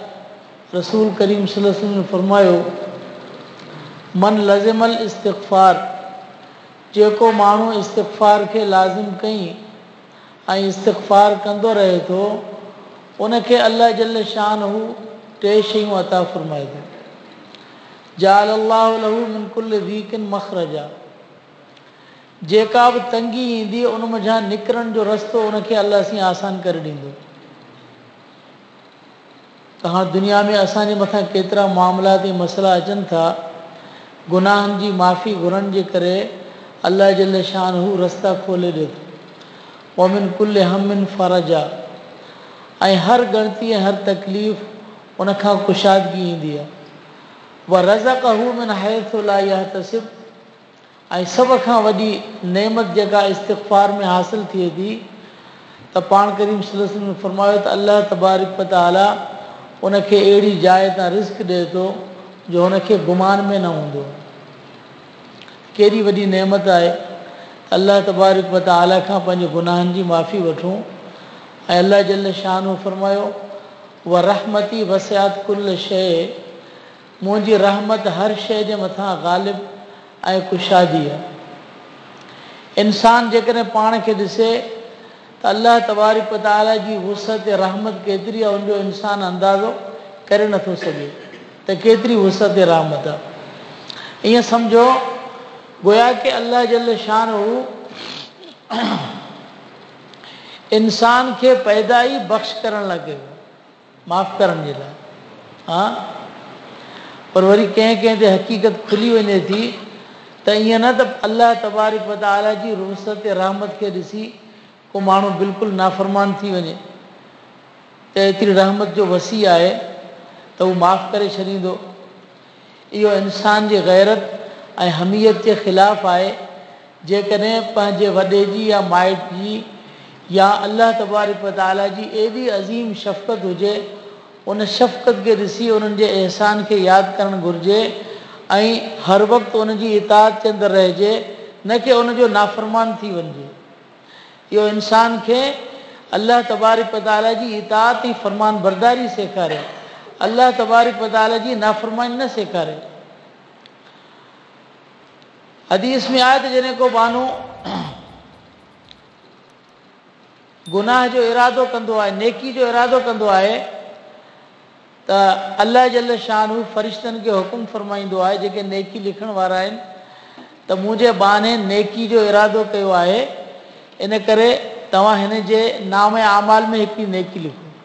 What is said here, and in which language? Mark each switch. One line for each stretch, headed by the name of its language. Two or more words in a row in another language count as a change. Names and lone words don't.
Sindhi: रसूल करीम
Arabic: صلى الله عليه وسلم
Sindhi: ने फरमायो
Arabic: من لزم الاستغفار,
Sindhi: जेको माण्हू इस्तिग़फ़ार खे लाज़िम कई ऐं इस्तिग़फ़ार कंदो रहे थो उनखे अल्लाह जल्ल शानहू टे शयूं अता फ़रमाए थो।
Arabic: جعل الله له من كل ضيق مخرجا,
Sindhi: जेका बि तंगी ईंदी उन मथां निकिरण जो रस्तो उनखे अल्लाह से आसान करे ॾींदो। तव्हां दुनिया में असांजे मथां केतिरा मामलात ऐं मसइला अचनि था, गुनाहनि जी माफ़ी घुरण जे करे अल्लाह जल्ल शानहू रस्ता खोले ॾिए थो।
Arabic: ومن كل هم فرجا,
Sindhi: ऐं हर ॻणती ऐं हर तकलीफ़ उनखां कुशादगी ईंदी आहे।
Arabic: ورزقه من حيث لا يحتسب,
Sindhi: ऐं सभ खां वॾी नेमत जेका इस्तिग़फ़ार में हासिल थिए थी त पाण करीम
Arabic: صلى الله عليه وسلم
Sindhi: ने फरमायो त अल्लाह तबारक व तआला उनखे अहिड़ी जाइ तां रिज़्क़ ॾिए थो जो हुनखे गुमान में न हूंदो। कहिड़ी वॾी नेमत आहे अल्लाह तबारक व तआला खां पंहिंजे गुनाहनि जी माफ़ी वठूं। ऐं अल्लाह जल्ल शानहू फरमायो
Arabic: ورحمتي وسعت كل شيء,
Sindhi: मुंहिंजी रहमत हर शइ जे मथां ग़ालिब ऐं कुशादी आहे। इंसान जेकॾहिं पाण खे ॾिसे त अल्लाह तबारक व तआला जी वुसअत रहमत केतिरी आहे उनजो इंसान अंदाज़ो करे नथो सघे त केतिरी वुसअत रहमत आहे। ईअं सम्झो गोया कि अल्लाह जल्ल शानहू इंसान खे पैदा ई बख़्श करण लाइ कयो, माफ़ करण जे लाइ। हा, पर वरी कंहिं कंहिं ते हक़ीक़त खुली वञे थी त ईअं न त अल्लाह तबारक व तआला जी वुसअत रहमत खे ॾिसी को माण्हू बिल्कुलु नाफ़रमान थी वञे त एतिरी रहमत जो वसी आहे त हू माफ़ करे छॾींदो। इहो इंसान जी गैरत ऐं हमियत जे ख़िलाफ़ु आहे जेकॾहिं पंहिंजे वॾे जी या माइट जी या अल्लाह तबारक व तआला जी एॾी अज़ीम शफ़क़त हुजे, उन शफ़क़त खे ॾिसी उन्हनि जे एहसान खे यादि करणु घुरिजे ऐं हर वक़्तु उन जी इताअत जे अंदरि रहिजे, न कि उन जो नाफ़रमान थी वञिजे। इहो इंसान खे अल्लाह तबारक व तआला जी इताअत ऐं फ़रमान बरदारी सेखारे, अल्लाह तबारक व तआला जी नाफ़रमानी न सेखारे। हदीस में आहे त जॾहिं को माण्हू गुनाह जो इरादो कंदो आहे, नेकी जो इरादो कंदो आहे, त अल्लाह जल शानहू फ़रिश्तनि खे हुकुम फ़रमाईंदो आहे जेके नेकी लिखण वारा आहिनि त मुंहिंजे बाने नेकी जो इरादो कयो आहे, इन करे तव्हां हिन जे नाम आमाल में हिकिड़ी नेकी लिखो।